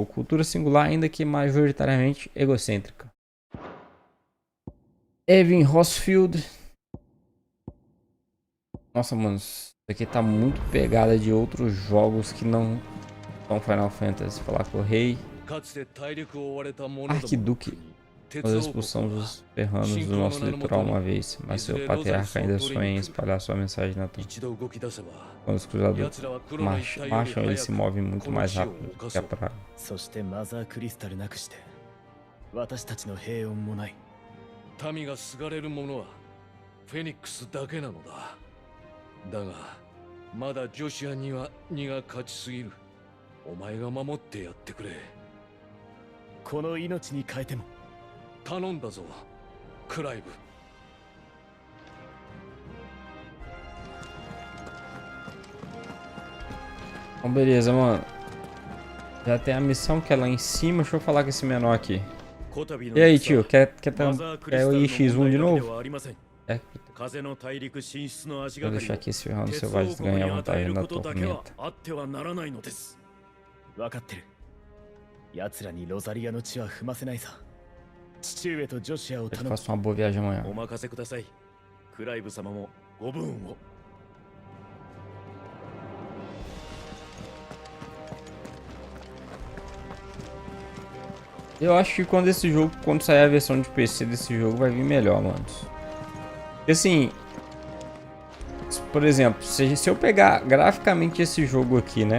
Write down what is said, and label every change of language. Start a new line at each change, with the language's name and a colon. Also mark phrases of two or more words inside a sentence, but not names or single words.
Portuguese: Cultura singular, ainda que majoritariamente egocêntrica. Evan Hossfield. Nossa, mano. Isso aqui tá muito pegada de outros jogos que não são Final Fantasy. Falar com o rei.
Japanese: かつて大陸を追われた者どもの
Portuguese: Arquiduque.
Japanese: 国
Portuguese: Nós
Japanese: 鉄王国
Portuguese: expulsamos
Japanese: は
Portuguese: os ferranos do nosso litoral uma vez, mas seu patriarca ainda sonha em espalhar sua mensagem na terra.
Japanese: 一度動き出せば
Portuguese: Quando os cruzadores
Japanese: 奴らは黒の一帯より
Portuguese: marcham,
Japanese: 早
Portuguese: eles se
Japanese: く
Portuguese: movem muito
Japanese: この
Portuguese: mais
Japanese: 地を
Portuguese: rápido
Japanese: 侵
Portuguese: que
Japanese: そ
Portuguese: a
Japanese: う
Portuguese: praga.
Japanese: そしてマザークリスタルなくして私たちの平穏もない。民がすがれる者はフェニックスだけなのだ。だがまだジョシュアには荷が勝ちすぎる。お前が守ってやってくれ。この命に変えても。頼んだぞクライブ。
Portuguese: Então beleza, mano. Já tem a missão que é lá em cima. Deixa eu falar com esse menor aqui. E aí, tio? Quer o IX1 de novo? É. Vou deixar aqui esse ferrão selvagem ganhar vantagem na tormenta.
Japanese: 分かってる。奴らにロザリアの血は踏ませないさ。父上とジョシュアを
Portuguese: Eu
Japanese: 頼む。
Portuguese: faço uma boa viagem amanhã.
Japanese: お任せください。クライブ様もご分を。
Portuguese: Eu acho que quando sair a versão de PC desse jogo, vai vir melhor, mano. Porque assim, por exemplo, se eu pegar graficamente esse jogo aqui, né?